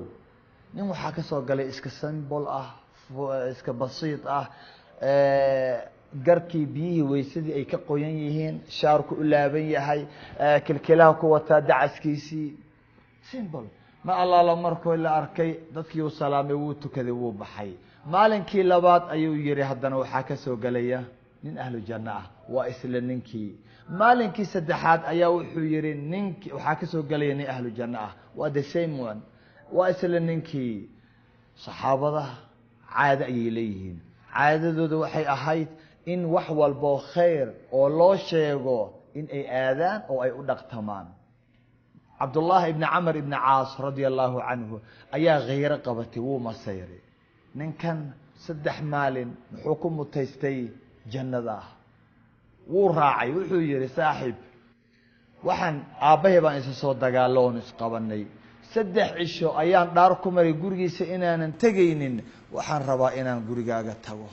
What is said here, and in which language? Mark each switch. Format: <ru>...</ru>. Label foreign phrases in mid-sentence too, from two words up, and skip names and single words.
<so>nin waxaa ka soo galay iska simple ah, iska basiit ah, garkii biyihii weysadii ay ka qoyan yihiin, shaarku u laaban yahay, kilkilaha ku wataa dacaskiisii, simple. ma allaala markuu la arkay dadkii uu salaamay, wuu tukaday, wuu baxay. maalinkii labaad ayuu yiri haddana waxaa ka soo galaya nin</so> <ar>أهل الجنة</ar> <so>ah, waa isla ninkii. maalinkii saddexaad ayaa wuxuu yiri ninkii waxaa ka soo galaya nin</so> <ar>أهل الجنة</ar> <so>ah, waa</so> <en>the same one,</en> <so>waa isla ninkii. saxaabada caado ayay leeyihiin. caadadooda waxay ahayd in wax walbo khayr oo loo sheego in ay aadaan oo ay u dhaqtamaan. Abdullah ibn Amr ibn Aas</so> <ar>رضي الله عنه</ar> <so>ayaa ghayr qabatay, wuu masayray. ninkan 3 maalin wuxuu ku mutaystay jannada. wuu raacay, wuxuu yiri saaxiib, waxaan aabahay baan isa soo dagaaloon isqabanay, 3 cisho ayaan dhaar ku maray gurigiisa inaanan tagaynin, waxaan rabaa inaan gurigaaga tago.</so>